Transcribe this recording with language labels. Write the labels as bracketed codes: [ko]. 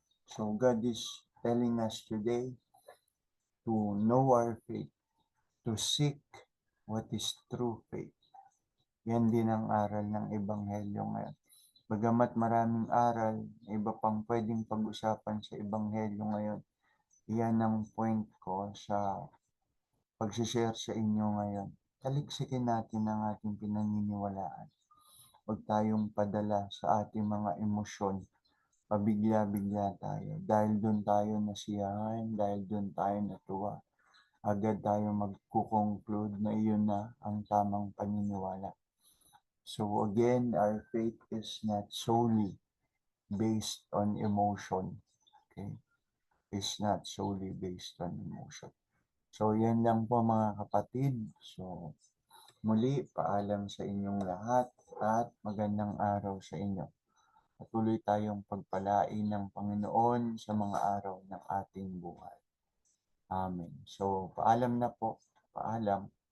[en] So God is telling us today to know our faith, to seek what is true faith. [tl] Yan din ang aral ng Ebanghelyo ngayon. Bagamat maraming aral, iba pang pwedeng pag-usapan sa Ebanghelyo ngayon, yan ang point ko sa pag-share sa inyo ngayon. Taliksikin natin ang ating pinaniniwalaan. Huwag tayong padala sa ating mga emosyon. Pabigla-bigla tayo. Dahil doon tayo nasiyahan, dahil doon tayo natuwa. Agad tayo magkukonclude na iyon na ang tamang paniniwala. [en] So again, our faith is not solely based on emotion. Okay? It's not solely based on emotion. [tl] So yan lang po mga kapatid. So muli, paalam sa inyong lahat at magandang araw sa inyo. Patuloy tayong pagpalain ng Panginoon sa mga araw ng ating buhay. Amen. So paalam na po. Paalam.